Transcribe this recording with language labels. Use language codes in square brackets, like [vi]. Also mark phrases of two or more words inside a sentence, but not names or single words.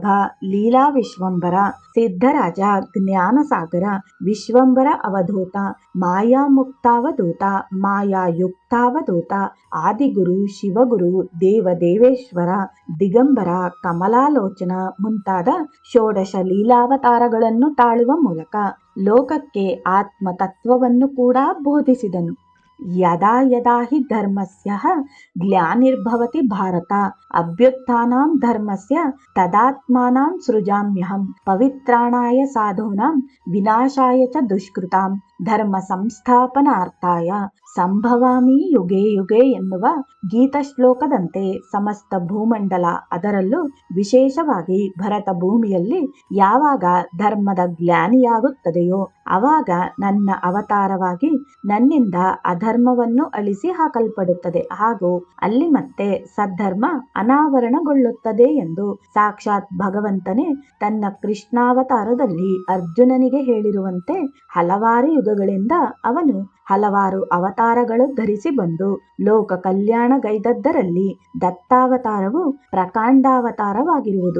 [kn] ಲೀಲಾ ವಿಶ್ವಂಬರ, ಸಿದ್ಧರಾಜ, ಜ್ಞಾನಸಾಗರ, ವಿಶ್ವಂಬರ ಅವಧೂತ, ಮಾಯಾ ಮುಕ್ತಾವಧೂತ, ಮಾಯಾ ಯುಕ್ತಾವಧೂತ, ಆದಿಗುರು, ಶಿವಗುರು, ದೇವದೇವೇಶ್ವರ, ದಿಗಂಬರ, ಕಮಲಾಲೋಚನ ಮುಂತಾದ ಷೋಡಶ ಲೀಲಾವತಾರಗಳನ್ನು ತಾಳುವ ಮೂಲಕ ಲೋಕಕ್ಕೆ ಆತ್ಮತತ್ವವನ್ನು ಕೂಡ ಬೋಧಿಸಿದನು. [sa] ಯದಾ ಯದಾ ಹಿ ಧರ್ಮಸ್ಯ ಗ್ಲಾನಿರ್ಭವತಿ ಭಾರತ ಅಭ್ಯುತ್ಥಾನಾಂ ಧರ್ಮಸ್ಯ ತದಾತ್ಮಾನಾಂ ಸೃಜಾಮ್ಯಹಂ ಪವಿತ್ರಾಣಾಯ ಸಾಧೂನಾಂ ವಿನಾಶಾಯ ಚ ದುಷ್ಕೃತಾಂ ಧರ್ಮ ಸಂಸ್ಥಾಪನಾರ್ಥಾಯ ಸಂಭವಾಮಿ ಯುಗೇ ಯುಗೇ [kn] ಎನ್ನುವ ಗೀತ ಶ್ಲೋಕದಂತೆ ಸಮಸ್ತ ಭೂಮಂಡಲ, ಅದರಲ್ಲೂ ವಿಶೇಷವಾಗಿ ಭರತ ಭೂಮಿಯಲ್ಲಿ ಯಾವಾಗ ಧರ್ಮದ ಗ್ಲಾನಿಯಾಗುತ್ತದೆಯೋ ಆವಾಗ ನನ್ನ ಅವತಾರವಾಗಿ ನನ್ನಿಂದ ಅಧರ್ಮವನ್ನು ಅಳಿಸಿ ಹಾಕಲ್ಪಡುತ್ತದೆ ಹಾಗೂ ಅಲ್ಲಿ ಮತ್ತೆ ಸದ್ಧರ್ಮ ಅನಾವರಣಗೊಳ್ಳುತ್ತದೆ ಎಂದು ಸಾಕ್ಷಾತ್ ಭಗವಂತನೇ ತನ್ನ ಕೃಷ್ಣಾವತಾರದಲ್ಲಿ ಅರ್ಜುನನಿಗೆ ಹೇಳಿರುವಂತೆ ಹಲವಾರು ಯುಗಗಳಿಂದ ಅವನು ಹಲವಾರು ಅವತಾರಗಳು ಧರಿಸಿ ಬಂದು ಲೋಕ ಕಲ್ಯಾಣಗೈದದ್ದರಲ್ಲಿ ದತ್ತಾವತಾರವು ಪ್ರಕಾಂಡಾವತಾರವಾಗಿರುವುದು.